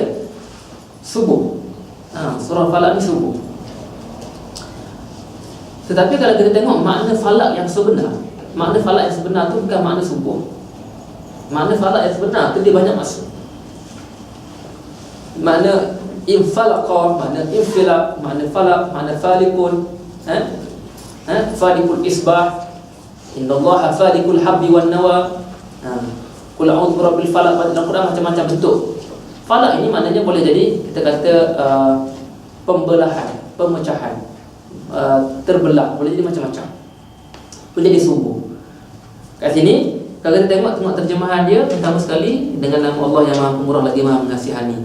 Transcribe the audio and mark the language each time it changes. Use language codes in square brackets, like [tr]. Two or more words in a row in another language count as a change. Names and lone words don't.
[ms] Subuh. Surah Al-Falaq ni subuh. Tetapi kalau kita tengok makna falak yang sebenar, makna falak yang sebenar tu bukan makna subuh. Makna falak yang sebenar tu dia banyak maksud. [ar] معنى انفلق، معنى انفلاق، معنى فلق، معنى فالق، فالق الإصباح، إن الله فالق الحب والنوى. قل أعوذ برب الفلق, [ms] dalam Quran macam-macam bentuk. Falak ini maknanya boleh jadi kita kata pembelahan, pemecahan, terbelah, boleh jadi macam-macam, boleh jadi subuh. Kat sini kalau kita tengok terjemahan dia, pertama sekali dengan nama Allah yang Maha Pemurah lagi Maha Mengasihani.